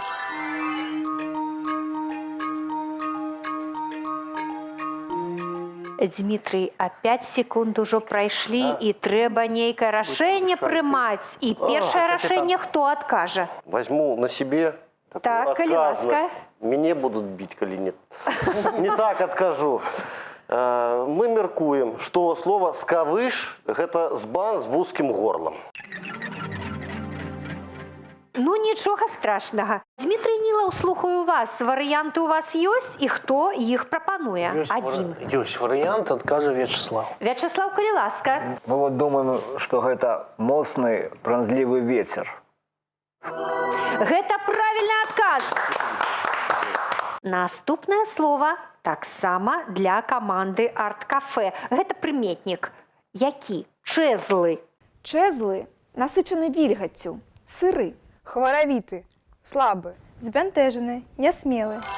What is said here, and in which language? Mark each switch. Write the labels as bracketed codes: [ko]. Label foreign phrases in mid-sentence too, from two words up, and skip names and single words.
[be] Дмітрый, а 5 секунд ужо прайшлі, і трэба нейкае рашэнне прымаць. І першае рашэнне хто адкажа? [ru] Возьму на себе такую [be] Так, калі ласка. [ru] Мяне будут бить, коли нет. Не так откажу. Мы меркуем, что слово «скавыш» – это збан с узким горлом. [be] Ну, нічога страшнага. Дмітрый Нілаў, слухаю вас. Варыянты у вас ёсць, і хто іх прапануе? Адзін. Ёсць варыянт, адкажа Вячеслав. Вячеслав, калі ласка. [ru] Мы вот думаем, что это [be] моцны, пранзлівы [ru] ветер. [be] Гэта правільны адказ. Наступнае слово таксама для каманды «Арт-кафе». Гэта прыметнік. Які? Чэзлы. Чэзлы насычаны вільгаццю, сыры, хваравіты, слабы, збянтэжаны, нясмелы.